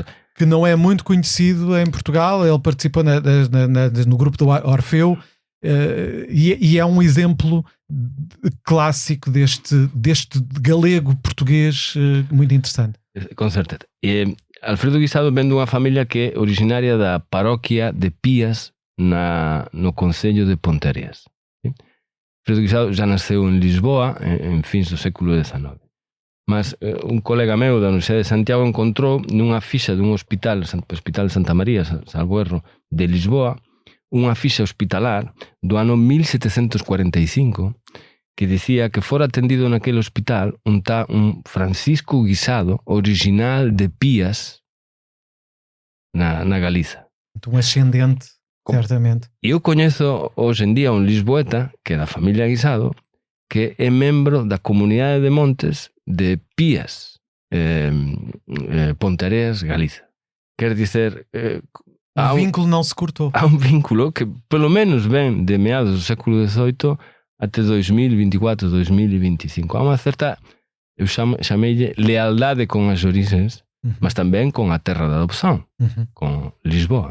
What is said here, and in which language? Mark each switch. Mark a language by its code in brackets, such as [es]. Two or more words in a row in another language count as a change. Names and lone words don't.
[pt] Que não é muito conhecido em Portugal. Ele participou no grupo do Orfeu, e é um exemplo clássico deste galego português muito interessante. Com certeza. Alfredo Guisado vem de uma família que é originária da paróquia de Pias no concello de Pontereas. Alfredo Guisado já nasceu em Lisboa em fins do século XIX. Mas um colega meu da Universidade de Santiago encontrou [gl] nunha ficha de un hospital, o Hospital Santa María, salvo erro, de Lisboa, unha ficha hospitalar do ano 1745 que dicía que fora atendido naquele hospital un Francisco Guisado, original de Pias, na Galiza. Un ascendente, certamente. E eu coñezo hoxe en día un lisboeta, que é da familia Guisado, que é membro da comunidade de montes de Pias, Pontereas, Galiza. [pt] Quer dizer... o vínculo não se cortou. Há un vínculo que, pelo menos, vem de meados do século XVIII até 2024, 2025. Há uma certa, eu chamei-lhe lealdade com as origens, mas também com a terra da adopção, com Lisboa.